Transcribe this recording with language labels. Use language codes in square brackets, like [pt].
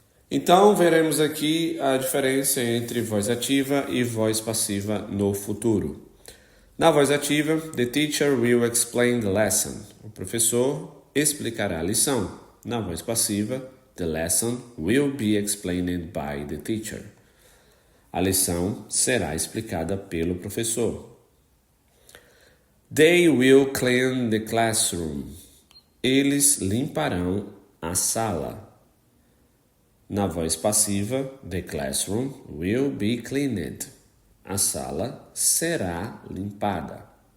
[pt] Então, veremos aqui a diferença entre voz ativa e voz passiva no futuro. Na voz ativa, [en] the teacher will explain the lesson. [pt] O professor explicará a lição. Na voz passiva, [en] the lesson will be explained by the teacher. [pt] A lição será explicada pelo professor. [en] They will clean the classroom. [pt] Eles limparão a sala. Na voz passiva, [en] the classroom will be cleaned. [pt] A sala será limpada.